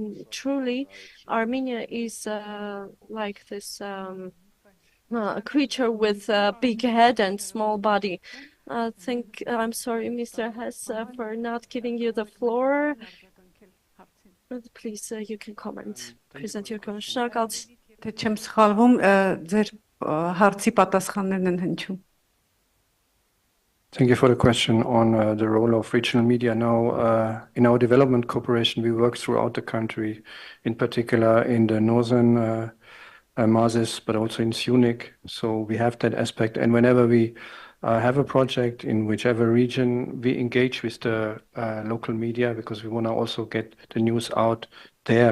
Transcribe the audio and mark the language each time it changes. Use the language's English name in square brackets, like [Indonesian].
[English] Truly, Armenia is like this a creature with a big head and small body. I'm sorry, Mr. Hess, for not giving you the floor. Please, you can comment. Present your comment. [Armenian] Շնորհակալություն։ Թե չեմ սխալվում, ձեր հարցի պատասխաններն են հնչում։ [English] Thank you for the question on the role of regional media. Now, in our development cooperation, we work throughout the country, in particular in the northern Mazis, but also in Syunik. So we have that aspect. And whenever we have a project in whichever region, we engage with the local media because we want to also get the news out there.